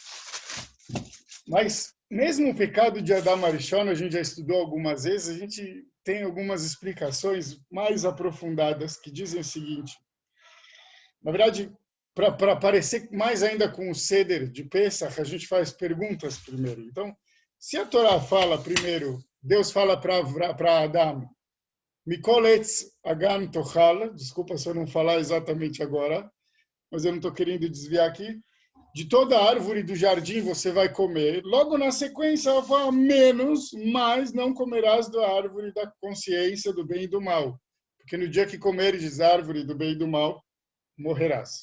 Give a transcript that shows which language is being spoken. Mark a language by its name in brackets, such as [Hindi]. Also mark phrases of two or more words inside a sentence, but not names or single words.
[Portuguese] Mas mesmo o pecado de [Hebrew] אדם הראשון, [Portuguese] a gente já estudou algumas vezes, a gente tem algumas explicações mais aprofundadas que dizem o seguinte. Na verdade, para parecer mais ainda com o Seder de Pesach, a gente faz perguntas primeiro. Então, se a Torá fala primeiro, Deus fala para Adão, [Hebrew] מכל עץ הגן תאכל, [Portuguese] desculpa se eu não falar exatamente agora, mas eu não estou querendo desviar aqui, de toda árvore do jardim você vai comer. Logo na sequência, ela fala, menos, mas não comerás da árvore da consciência do bem e do mal. Porque no dia que comeres da árvore do bem e do mal, morrerás.